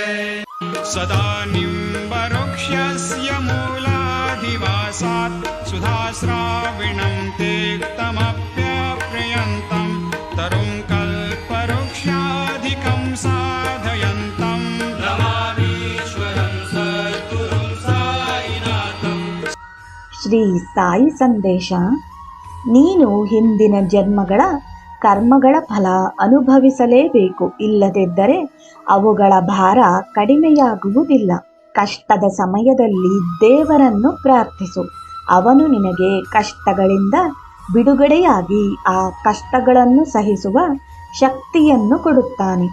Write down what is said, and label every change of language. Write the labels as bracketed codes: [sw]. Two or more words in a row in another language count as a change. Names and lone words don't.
[sa] सदा निम्बवृक्षस्य मूलाधिवासात् सुधाश्राविणं तेक्तमप्यप्रियन्तं तरुं कल्पवृक्षाधिकं साधयन्तं नमामीश्वरं सद्गुरुं साईनाथं। [kn] ಶ್ರೀ ಸಾಯಿ ಸಂದೇಶ. ನೀನು ಹಿಂದಿನ ಜನ್ಮಗಳ ಕರ್ಮಗಳ ಫಲ ಅನುಭವಿಸಲೇಬೇಕು, ಇಲ್ಲದಿದ್ದರೆ ಅವುಗಳ ಭಾರ ಕಡಿಮೆಯಾಗುವುದಿಲ್ಲ. ಕಷ್ಟದ ಸಮಯದಲ್ಲಿ ದೇವರನ್ನು ಪ್ರಾರ್ಥಿಸು. ಅವನು ನಿನಗೆ ಕಷ್ಟಗಳಿಂದ ಬಿಡುಗಡೆಯಾಗಿ ಆ ಕಷ್ಟಗಳನ್ನು ಸಹಿಸುವ ಶಕ್ತಿಯನ್ನು ಕೊಡುತ್ತಾನೆ.